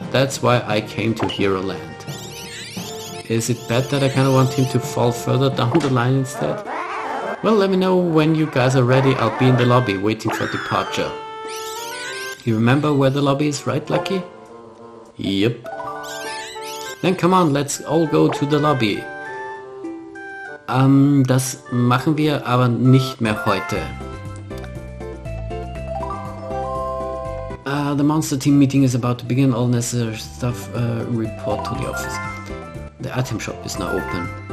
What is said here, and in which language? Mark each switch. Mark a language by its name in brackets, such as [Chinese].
[English] That's why I came to Heroland. Is it bad that I kinda want him to fall further down the line instead? Well, let me know when you guys are ready. I'll be in the lobby waiting for departure. You remember where the lobby is, right, Lucky? Yep. Then come on, let's all go to the lobby. [German] Das machen wir aber nicht mehr heute. [English] The monster team meeting is about to begin. All necessary stuff report to the office. The item shop is now open.